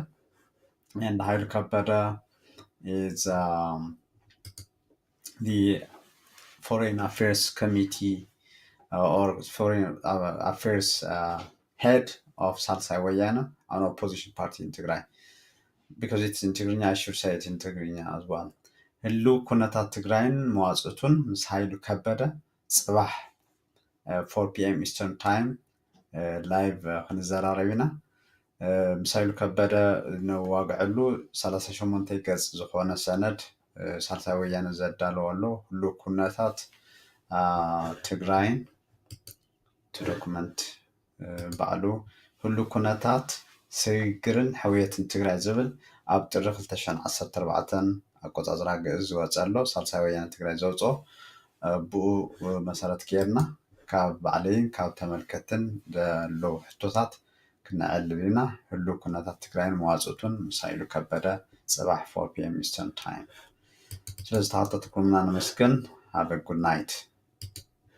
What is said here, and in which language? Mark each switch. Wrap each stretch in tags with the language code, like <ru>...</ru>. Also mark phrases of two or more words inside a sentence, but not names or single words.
<en>And Haile Kabada is the Foreign Affairs Committee or Foreign Affairs head of Salsai Wayana, an opposition party in Tigray. Because it's in Tigrinya, I should say it in Tigrinya as well.</en> <ti>ህሉ ኩነታት ትግራይን መዋፅቱን ምስ ሃይሉ ከበደ ፅባሕ 4 p.m.</ti> <en>Eastern Time</en> <ti>ላይቭ ክንዘራረብ ኢና ምሳይሉ ከበደ ነዋግዐሉ 38 ገጽ ዝኾነ ሰነድ ሳልሳይ ወያነ ዘዳለዎ ኣሎ ሁሉ ኩነታት ትግራይን ዶክመንት ባዕሉ ሁሉ ኩነታት ስግርን ሕውየትን ትግራይ ዝብል ኣብ ጥሪ 2014 ኣቆፃፅራ ግዕዝ ዝወፀ ኣሎ ሳልሳይ ወያነ ትግራይ ዘውፅኦ ብኡ መሰረት ጌርና ካብ ባዕለይን ካብ ተመልከትን ዘለው ሕቶታት ክንዕልል ኢና ሁሉ ኩነታት ትግራይን መዋፅቱን ምሳይሉ ከበደ ፅባሕ 4 p.m.</ti> <en>Eastern Time</en> <ti>ስለዚ ተሓተትኩምና ንመስገን</ti> <en>have a good night</en>